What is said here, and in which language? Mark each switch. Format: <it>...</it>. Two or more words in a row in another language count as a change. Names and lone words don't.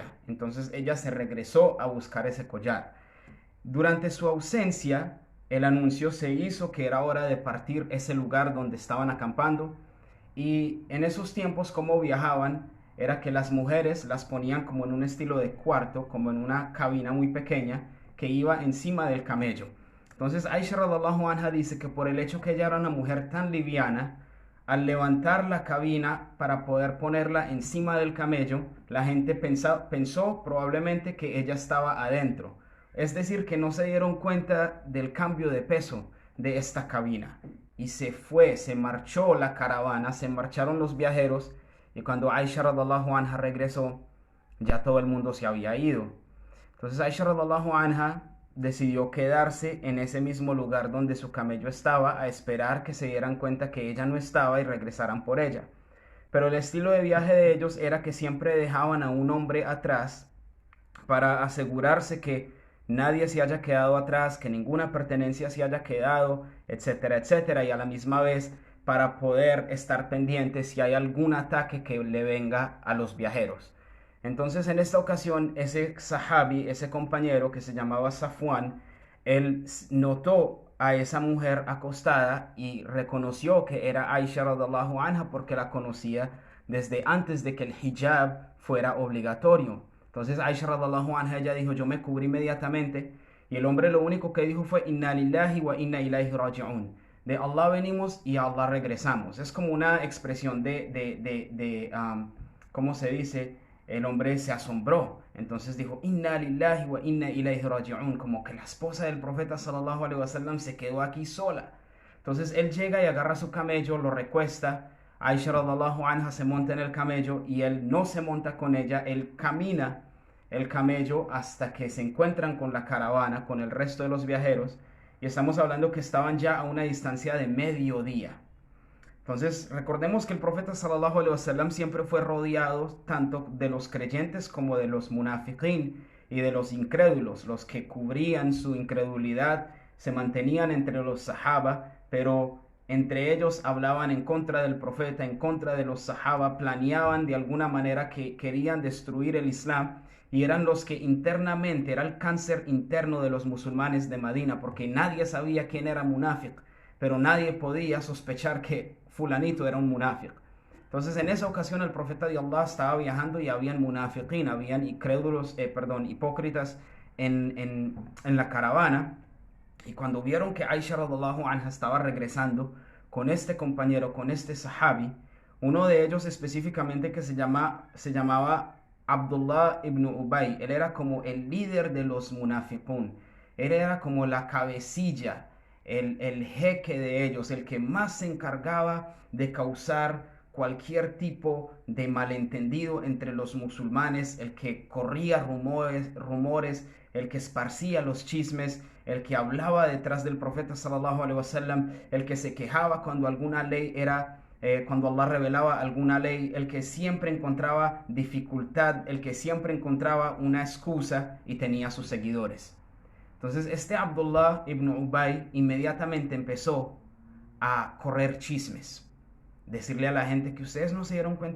<es>Entonces ella se regresó a buscar ese collar. Durante su ausencia, el anuncio se hizo que era hora de partir ese lugar donde estaban acampando, y en esos tiempos como viajaban era que las mujeres las ponían como en un estilo de cuarto, como en una cabina muy pequeña que iba encima del camello. Entonces Aisha</es> <ar>رضي الله عنها</ar> <es>dice que por el hecho que ella era una mujer tan liviana, al levantar la cabina para poder ponerla encima del camello, la gente pensó probablemente que ella estaba adentro. Es decir, que no se dieron cuenta del cambio de peso de esta cabina. Y se marchó la caravana, se marcharon los viajeros, y cuando Aisha</es> <ar>رضي الله عنها</ar> <es>regresó, ya todo el mundo se había ido. Entonces Aisha</es> <ar>رضي الله عنها</ar> <es>decidió quedarse en ese mismo lugar donde su camello estaba, a esperar que se dieran cuenta que ella no estaba y regresaran por ella. Pero el estilo de viaje de ellos era que siempre dejaban a un hombre atrás para asegurarse que nadie se haya quedado atrás, que ninguna pertenencia se haya quedado, etcétera, etcétera, y a la misma vez para poder estar pendientes si hay algún ataque que le venga a los viajeros. Entonces en esta ocasión ese sahabi, ese compañero que se llamaba Safwan, él notó a esa mujer acostada y reconoció que era Aisha</es> <ar>رضي الله عنها,</ar> <es>porque la conocía desde antes de que el hijab fuera obligatorio. Entonces Aisha</es> <ar>رضي الله عنها,</ar> <es>ella dijo, yo me cubrí inmediatamente, y el hombre lo único que dijo fue</es> <ar>إنا لله وإنا إليه راجعون,</ar> <es>de Allah venimos y a Allah regresamos. Es como una expresión ¿cómo se dice? El hombre se asombró, entonces dijo</es> <ar>إنا لله وإنا إليه راجعون,</ar> <es>como que la esposa del profeta</es> <ar>صلى الله عليه وسلم</ar> <es>se quedó aquí sola. Entonces él llega y agarra su camello, lo recuesta. Aisha</es> <ar>رضي الله عنها</ar> <es>se monta en el camello y él no se monta con ella, él camina el camello hasta que se encuentran con la caravana, con el resto de los viajeros, y estamos hablando que estaban ya a una distancia de mediodía. Entonces, recordemos que el profeta</es> <ar>صلى الله عليه وسلم</ar> <es>siempre fue rodeado tanto de los creyentes como de los munafiqín y de los incrédulos, los que cubrían su incredulidad, se mantenían entre los sahaba, pero entre ellos hablaban en contra del profeta, en contra de los sahaba, planeaban de alguna manera que querían destruir el Islam y eran los que internamente, era el cáncer interno de los musulmanes de Medina, porque nadie sabía quién era munafiq, pero nadie podía sospechar que fulanito era un munafiq. Entonces en esa ocasión el profeta de Allah estaba viajando y habían munafiqín, habían hipócritas en la caravana. Y cuando vieron que Aisha</es> <ar>رضي الله عنها</ar> <es>estaba regresando con este compañero, con este sahabi, uno de ellos específicamente que se llamaba Abdullah ibn Ubay, él era como el líder de los munafiqun, él era como la cabecilla, el jeque de ellos, el que más se encargaba de causar cualquier tipo de malentendido entre los musulmanes, el que corría rumores, el que esparcía los chismes, el que hablaba detrás del profeta</es> <ar>صلى الله عليه وسلم,</ar> <es>el que se quejaba cuando alguna ley cuando Allah revelaba alguna ley, el que siempre encontraba dificultad, el que siempre encontraba una excusa y tenía sus seguidores. Entonces este Abdullah ibn Ubay inmediatamente empezó a correr chismes, decirle a la gente que ustedes no se dieron cuenta</es>